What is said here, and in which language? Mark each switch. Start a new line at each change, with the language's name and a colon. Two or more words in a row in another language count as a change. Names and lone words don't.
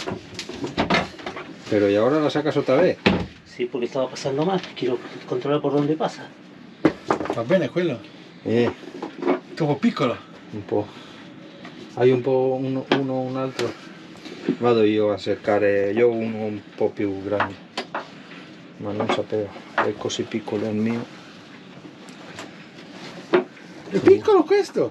Spanish: Pero ¿y ahora la sacas otra vez? Sí, porque estaba pasando mal. Quiero controlar por dónde pasa.
Italian: Va bene quello? Troppo piccolo. Un po'. Hai un altro. Vado io a cercare, io ho uno un po' più grande, ma non sapevo, è così piccolo il mio. È piccolo questo?